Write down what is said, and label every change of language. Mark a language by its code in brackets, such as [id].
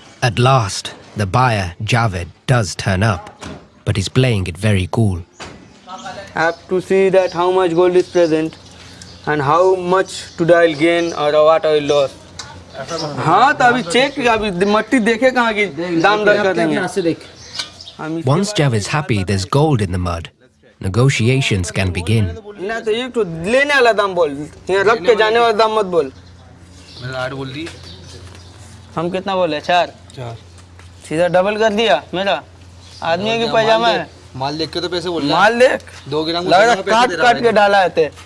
[en] At last, the buyer, Javed, does turn up, but he's playing it very cool. I have to see that how much gold is present. and how much today I'll gain or what I will lose. [hi] हाँ तो अभी check अभी मट्टी देखे कहाँ की दाम दर कर देंगे. [en] Once Jav is happy there's gold in the mud, negotiations can begin. [hi] ना तो ये तो लेने वाला दाम बोल, यहाँ रख के जाने वाला दाम मत बोल. मैंने 8 बोल दी. हम कितना बोले 4 सीधा डबल कर दिया मेरा. आदमी की पैजामा है. माल देख के तो पैसे बोल रहा. माल देख 2 ग्राम लग रहा काट काट के डाला है.